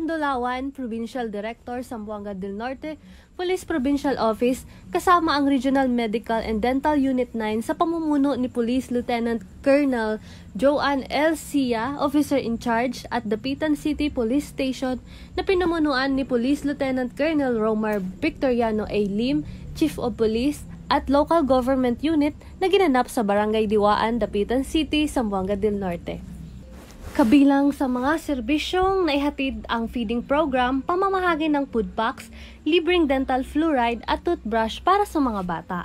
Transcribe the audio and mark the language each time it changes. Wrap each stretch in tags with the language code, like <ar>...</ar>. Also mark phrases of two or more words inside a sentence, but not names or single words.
<tl>Dolawan, Provincial Director, Zamboanga del Norte, Police Provincial Office, kasama ang Regional Medical and Dental Unit 9 sa pamumuno ni Police Lieutenant Colonel Joanne L. Sia,</tl> <en>Officer in Charge</en> <tl>at Dapitan City Police Station, na pinamunuan ni Police Lieutenant Colonel Romar Victoriano A. Lim, Chief of Police, at</tl> <en>local government unit</en> <tl>na ginanap sa Barangay Diwaan, Dapitan City, Zamboanga del Norte. Kabilang sa mga serbisyong naihatid ang</tl> <en>feeding program,</en> <tl>pamamahagi ng</tl> <en>food packs,</en> <tl>libreng</tl> <en>dental fluoride</en> <tl>at toothbrush para sa mga bata.</tl>